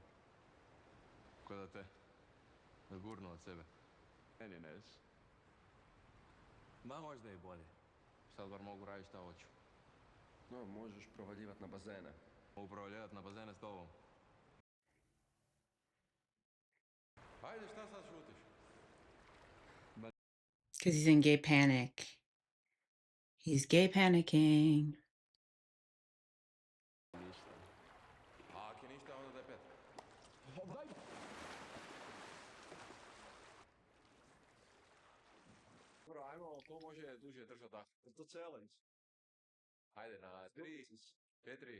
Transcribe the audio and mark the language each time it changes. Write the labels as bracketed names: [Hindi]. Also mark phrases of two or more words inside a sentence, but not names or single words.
[Croatian] Ko da te gurnu od sebe. Meni neš. Ma možda i bolje. Sad bar mogu raditi šta hoću. No, možeš provaljivat na bazene. Mogu provaljivat na bazene s tobom. Ajde, šta sad šutiš? [English] Because he's in gay panic. He's gay panicking. [Croatian] Ništa. A ako je ništa, onda daj pet. Dobro, ajmo, ko može duže držati dah? [English] To challenge. [Croatian] Ajde, na 3, 4.